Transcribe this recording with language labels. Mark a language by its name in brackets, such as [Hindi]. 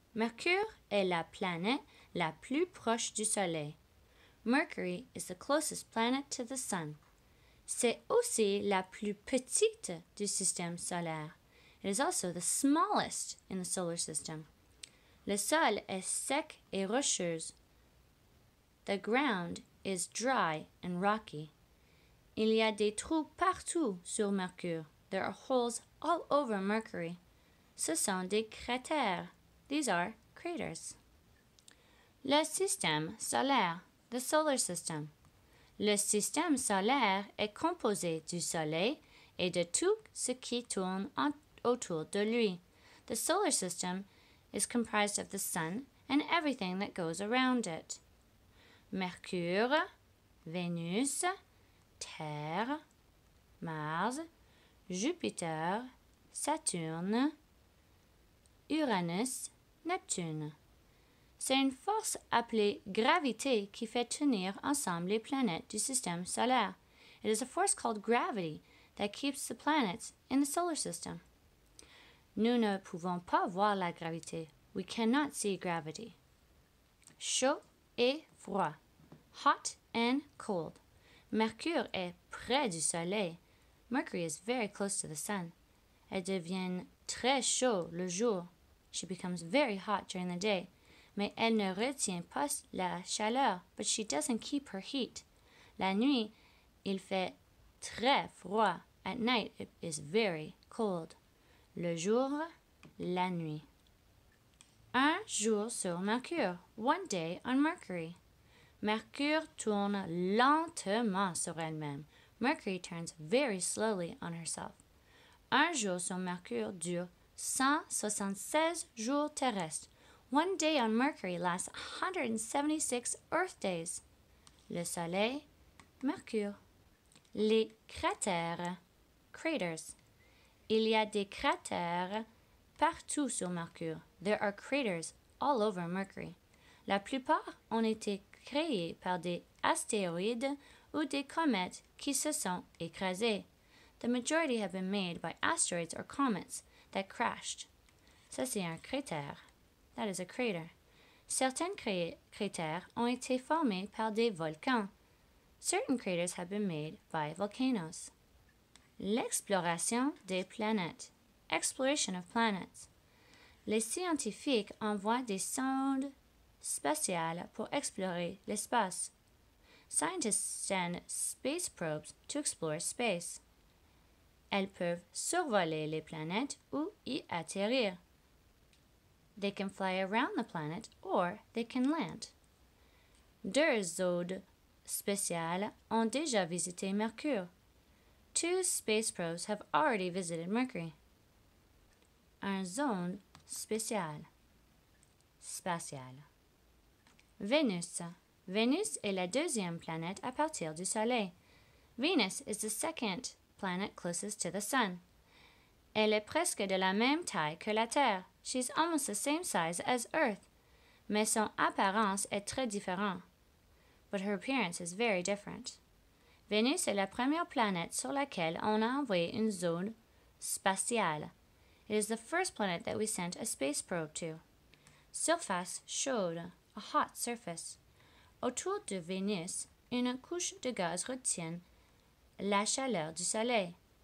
[French] Mercure est la planète la plus proche du Soleil. [English] Mercury is the closest planet to the Sun. [French] C'est aussi la plus petite du système solaire. [English] It is also the smallest in the solar system. [French] Le sol est sec et rocheux. [English] The ground is dry and rocky. [French] Il y a des trous partout sur Mercure. [English] There are holes all over Mercury. [French] Ce sont des cratères. [English] These are craters. [French] Le système solaire, [English] the solar system. [French] Le système solaire est composé du Soleil et de tout ce qui tourne autour de lui. [English] The solar system is comprised of the Sun and everything that goes around it. [French] Mercure, Vénus, Terre, Mars, Jupiter, Saturne, Uranus, Neptune. C'est une force appelée gravité qui fait tenir ensemble les planètes du système solaire. [English] It is a force called gravity that keeps the planets in the solar system. [French] Nous ne pouvons pas voir la gravité. [English] We cannot see gravity. [French] Chaud et froid. [English] Hot and cold. [French] Mercure est près du Soleil. [English] Mercury is very close to the sun. [French] Elle devient très chaud le jour. [English] She becomes very hot during the day. [French] Mais elle ne retient pas la chaleur, [English] but she doesn't keep her heat. [French] La nuit, il fait très froid. [English] At night, it is very cold. [French] Le jour, la nuit. Un jour sur Mercure. [English] One day on Mercury. [French] Mercure tourne lentement sur elle-même. [English] Mercury turns very slowly on herself. [French] Un jour sur Mercure dure 176 jours terrestres. [English] One day on Mercury lasts 176 Earth days. [French] Le Soleil, Mercure. Les cratères, craters. Il y a des cratères partout sur Mercure. [English] There are craters all over Mercury. [French] La plupart ont été créés par des astéroïdes ou des comètes qui se sont écrasés. [English] The majority have been made by asteroids or comets that crashed. [French] Ça, c'est un cratère. [English] That is a crater. [French] Certains cratères ont été formés par des volcans. [English] Certain craters have been made by volcanoes. [French] L'exploration des planètes. [English] Exploration of planets. [French] Les scientifiques envoient des sondes spatiales pour explorer l'espace. [English] Scientists send space probes to explore space. [French] Elles peuvent survoler les planètes ou y atterrir. [English] They can fly around the planet or they can land. [French] Deux sondes spatiales ont déjà visité Mercure. [English] Two space probes have already visited Mercury. [French] Un sonde spatiale. Spatiale. Vénus. Vénus est la deuxième planète à partir du Soleil. [English] Venus is the second planet closest to the Sun. [French] Elle est presque de la même taille que la Terre. [English] She's almost the same size as Earth. [French] Mais son apparence est très différente. [English] But her appearance is very different. [French] Vénus est la première planète sur laquelle on a envoyé une sonde spatiale. [English] It is the first planet that we sent a space probe to. [French] Surface chaude, [English] a hot surface. [French] Autour de Vénus, une couche de gaz retient la chaleur du Soleil.